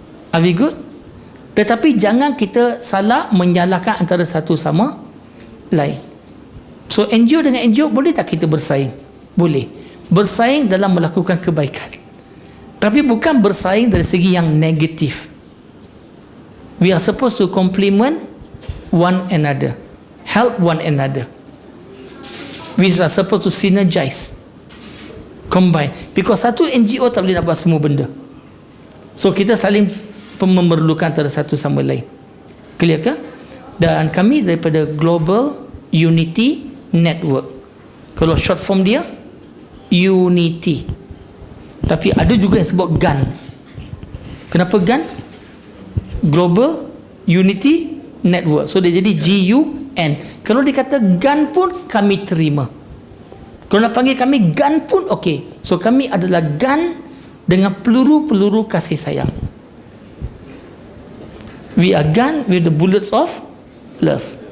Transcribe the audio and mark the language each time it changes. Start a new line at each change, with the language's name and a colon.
English: Are we good?
Malay: Tetapi jangan kita salah menyalahkan antara satu sama lain. So NGO dengan NGO, boleh tak kita bersaing? Boleh. Bersaing dalam melakukan kebaikan. Tapi bukan bersaing dari segi yang negatif.
English: We are supposed to complement one another. Help one another. We are supposed to synergize. Combine. Because
Malay: satu NGO tak boleh nak buat semua benda. So kita saling memerlukan antara satu sama lain. Clear ke? Dan kami daripada Global Unity Network. Kalau short form dia Unity. Tapi ada juga yang sebut GUN. Kenapa GUN? Global Unity Network. So dia jadi GUN. Kalau dia kata GUN pun kami terima. Kalau nak panggil kami GUN pun okey. So kami adalah GUN dengan peluru-peluru kasih sayang.
English: We are gun with the bullets of love.